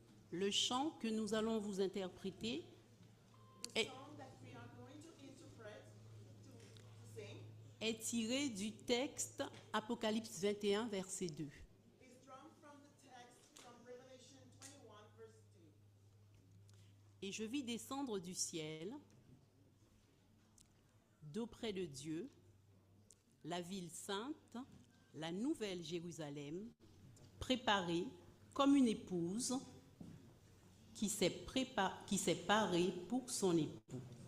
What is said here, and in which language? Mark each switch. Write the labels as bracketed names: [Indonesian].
[French] Le chant que nous allons vous interpréter est, [English] Song that we are going to interpret, to sing, [French] est tiré du texte Apocalypse 21, verset 2. [English] is drawn from the text from Revelation 21, verse 2. [French] Et je vis descendre du ciel, d'auprès de Dieu, la ville sainte, la nouvelle Jérusalem, préparée comme une épouse qui s'est parée pour son époux.